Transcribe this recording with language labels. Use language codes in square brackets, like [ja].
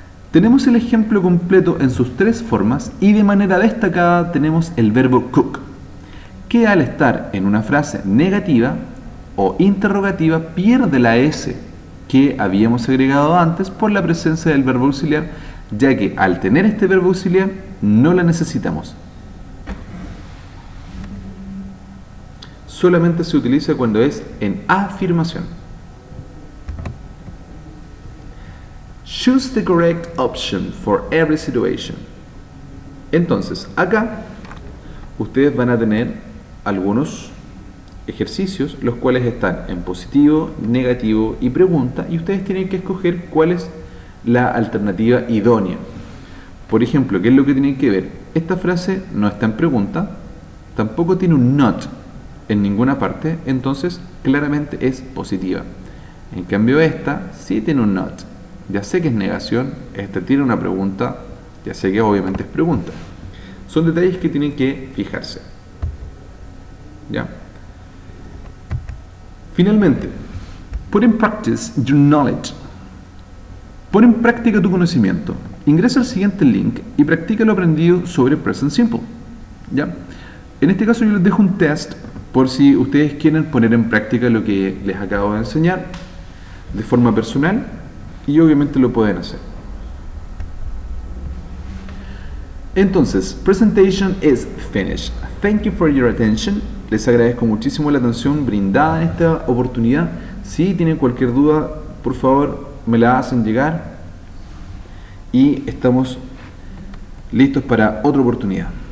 [es] Tenemos el ejemplo completo en sus tres formas y de manera destacada tenemos el verbo cook, que al estar en una frase negativa o interrogativa pierde la S que habíamos agregado antes por la presencia del verbo auxiliar, ya que al tener este verbo auxiliar no la necesitamos. Solamente se utiliza cuando es en afirmación. [en] Choose the correct option for every situation. [es] Entonces, acá ustedes van a tener algunos ejercicios, los cuales están en positivo, negativo y pregunta, y ustedes tienen que escoger cuál es la alternativa idónea. Por ejemplo, ¿qué es lo que tienen que ver? Esta frase no está en pregunta, tampoco tiene un not en ninguna parte, entonces claramente es positiva. En cambio esta sí tiene un not. Ya sé que es negación, esta tiene una pregunta, ya sé que obviamente es pregunta. Son detalles que tienen que fijarse. ¿Ya? Finalmente, [en] put in practice your knowledge. [es] Pon en práctica tu conocimiento. Ingresa al siguiente link y practica lo aprendido sobre Present Simple. ¿Ya? En este caso yo les dejo un test por si ustedes quieren poner en práctica lo que les acabo de enseñar de forma personal y obviamente lo pueden hacer. Entonces, [en] presentation is finished. Thank you for your attention. [es] Les agradezco muchísimo la atención brindada en esta oportunidad. Si tienen cualquier duda, por favor, me la hacen llegar y estamos listos para otra oportunidad.